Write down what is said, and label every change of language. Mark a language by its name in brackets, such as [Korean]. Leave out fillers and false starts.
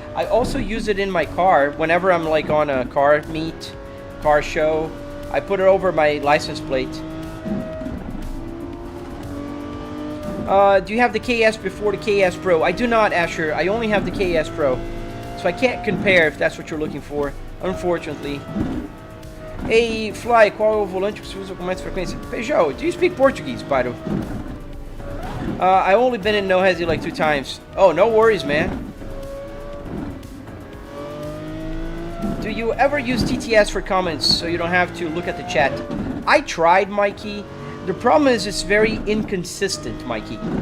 [English] I also use it in my car whenever I'm like on a car meet, car show. I put it over my license plate. Do you have the KS before the KS Pro? I do not, Asher. I only have the KS Pro. So I can't compare if that's what you're looking for, unfortunately. [Portuguese] Hey, Fly, qual o volante que você usa com mais frequência? [English] Feijão, do you speak Portuguese, by the way? I only been in No Hesi like 2 times. Oh, no worries, man. Do you ever use TTS for comments so you don't have to look at the chat? I tried, Mikey. The problem is it's very inconsistent, Mikey.